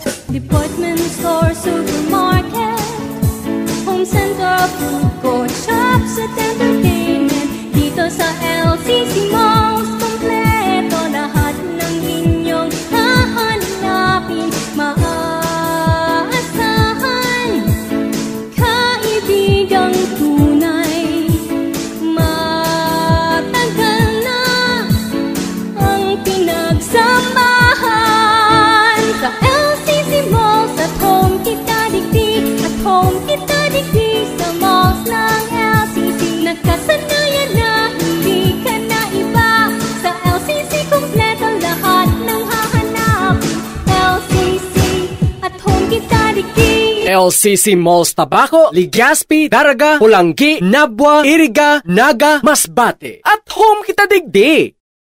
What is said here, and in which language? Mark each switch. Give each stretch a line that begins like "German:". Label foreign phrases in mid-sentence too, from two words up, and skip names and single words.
English: Department store, supermarket, home center, food court, shops at entertainment.
Filipino: Dito sa LCC Malls, kompleto lahat ng inyong hahanapin. Maaasahan, kaibigang tunay. Matagal na ang pinagsamahan.
Bikol: Sa LCC Malls
English: at home
Bikol: kita digdig,
English: at home
Bikol: kita digdig sa malls ng LCC.
Filipino: Nagkasanayan na hindi ka na iba. Sa LCC kompleto lahat ng hahanapin.
Bikol: LCC
English: at home
Bikol: kita digdig.
Filipino: LCC Malls Tabaco, Legazpi, Daraga, Pulanggi, Nabwa, Iriga, Naga, Masbate.
English: At home
Bikol: kita digdi.